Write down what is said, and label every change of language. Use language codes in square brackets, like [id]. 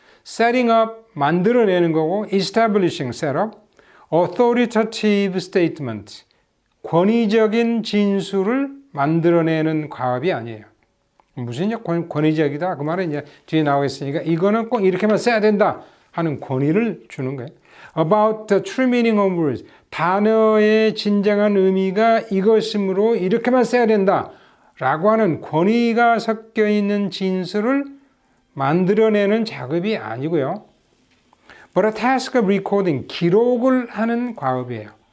[en] setting up, [ko] 만들어내는 거고 establishing, set up, [en] authoritative statement, [ko] 권위적인 진술을 만들어내는 과업이 아니에요. 무슨 권위적이다? 그 말은 이제 뒤에 나오겠으니까 이거는 꼭 이렇게만 써야 된다 하는 권위를 주는 거예요. [en] About the true meaning of words. [ko] 단어의 진정한 의미가 이것이므로 이렇게만 써야 된다 라고 하는 권위가 섞여 있는 진술을 만들어내는 작업이 아니고요. [en] But a task of recording, [ko] 기록을 하는 과업이에요.